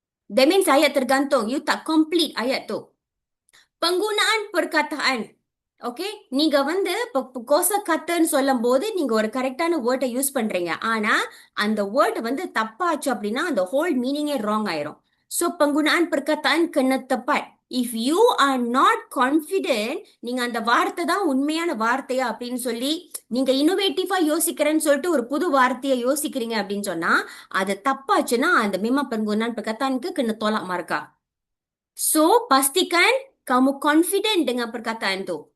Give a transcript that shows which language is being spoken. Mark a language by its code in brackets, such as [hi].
[en] That means [ms] ayat tergantung. [en] You [ms] tak complete ayat tu. Penggunaan perkataan. [ta] Okay, நீங்க வந்து கோச கத்துன்னு சொல்லும் போது நீங்க ஒரு கரெக்டான வேர்டை யூஸ் பண்றீங்க. ஆனா அந்த வேர்டு வந்து தப்பாச்சு அப்படின்னா அந்த ஹோல் மீனிங்கே ராங் ஆயிரும். [ms] சோ penggunaan perkataan kena tepat. [en] If you are not confident, [ta] நீங்க அந்த வார்த்தை தான் உண்மையான வார்த்தையா அப்படின்னு சொல்லி நீங்க இன்னோவேட்டிவா யோசிக்கிறேன்னு சொல்லிட்டு ஒரு புது வார்த்தையை யோசிக்கிறீங்க அப்படின்னு சொன்னா அது தப்பாச்சுன்னா அந்த [ms] memang penggunaan perkataanku kena tolak markah. So pastikan kamu confident dengan perkataan tu.